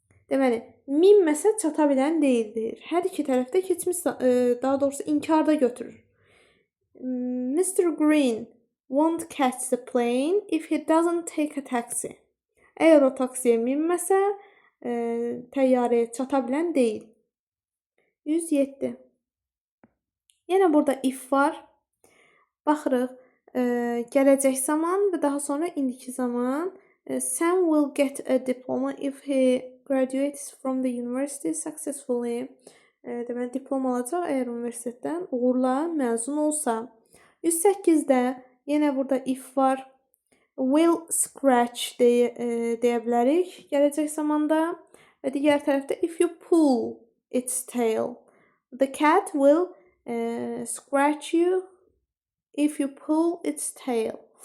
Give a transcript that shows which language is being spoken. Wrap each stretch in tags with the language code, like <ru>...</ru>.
<az>Deməli, minməsə çata bilən deyildir. Hər iki tərəfdə keçmiş, daha doğrusu inkarda götürür.</az> <en>Mr. Green won't catch the plane if he doesn't take a taxi.</en> <az>Əgər o taksiyə minməsə, təyyarəyə çata bilən deyil. 107. Yenə burada if var. Baxırıq, gələcək zaman və daha sonra indiki zaman.</az> <en>Sam will get a diploma if he graduates from the university successfully.</en> <az>Deməli, diplom alacaq əgər universitetdən uğurla məzun olsa. 108-də yenə burada if var.</az> <en>Will scratch</en> <az>deyə bilərik gələcək zamanda. Və digər tərəfdə</az> <en>if you pull its tail. The cat will scratch you if you pull its tail.</en>